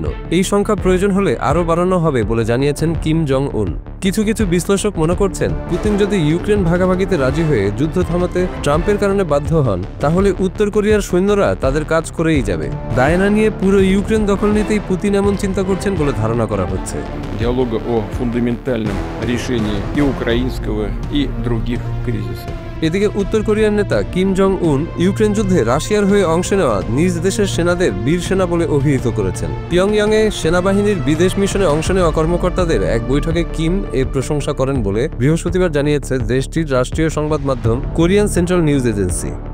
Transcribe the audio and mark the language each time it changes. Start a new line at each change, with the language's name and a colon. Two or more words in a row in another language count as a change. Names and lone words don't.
Bangla: এই সংখ্যা প্রয়োজন হলে আরও বাড়ানো হবে বলে জানিয়েছেন কিম জং উন। কিছু কিছু বিশ্লেষক মনে করছেন, পুতিন যদি ইউক্রেন ভাগাভাগিতে রাজি হয়ে যুদ্ধ থামাতে ট্রাম্পের কারণে বাধ্য হন, তাহলে উত্তর কোরিয়ার সৈন্যরা তাদের কাজ করেই যাবে। দায় না নিয়ে পুরো ইউক্রেন দখল নিতেই পুতিন এমন চিন্তা করছেন বলে ধারণা করা হচ্ছে।
Russian: Диалога о фундаментальном решении и украинского, и других кризисов.
Bangla: এদিকে উত্তর কোরিয়ার নেতা কিম জং উন ইউক্রেন যুদ্ধে রাশিয়ার হয়ে অংশ নেওয়া নিজ দেশের সেনাদের বীর সেনা বলে অভিহিত করেছেন। পিয়ংইয়ংয়ে সেনাবাহিনীর বিদেশ মিশনে অংশ নেওয়া কর্মকর্তাদের এক বৈঠকে কিম এর প্রশংসা করেন বলে বৃহস্পতিবার জানিয়েছে দেশটির রাষ্ট্রীয় সংবাদ মাধ্যম কোরিয়ান সেন্ট্রাল নিউজ এজেন্সি।